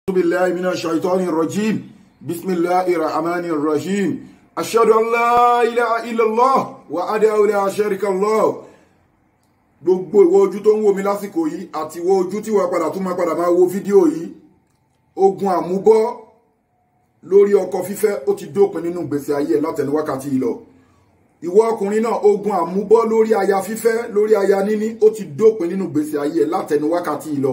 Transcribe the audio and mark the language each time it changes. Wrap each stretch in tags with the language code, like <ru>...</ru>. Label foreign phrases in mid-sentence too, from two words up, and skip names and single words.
<ar>بالله من الشيطان الرجيم بسم الله الرحمن الرحيم أشهد أن لا إله إلا الله وأحده لا شريك له.</ar> <yo>Gbogbo ìwọ ojú tó ń wò mí lásìkò yìí àti ìwọ ojú tí wàá padà tún máa padà máa wo fídíò yìí, ogun àmúbọ́ lórí ọkọ fífẹ́ ó ti dópin nínú ìgbésí ayé ẹ látẹnu wákàtí yìí lọ. Ìwọ ọkùnrin náà, ogun àmúbọ́ lórí aya fífẹ́, lórí aya níní ó ti dópin nínú ìgbésí ayé ẹ látẹnu wákàtí yìí lọ.</yo>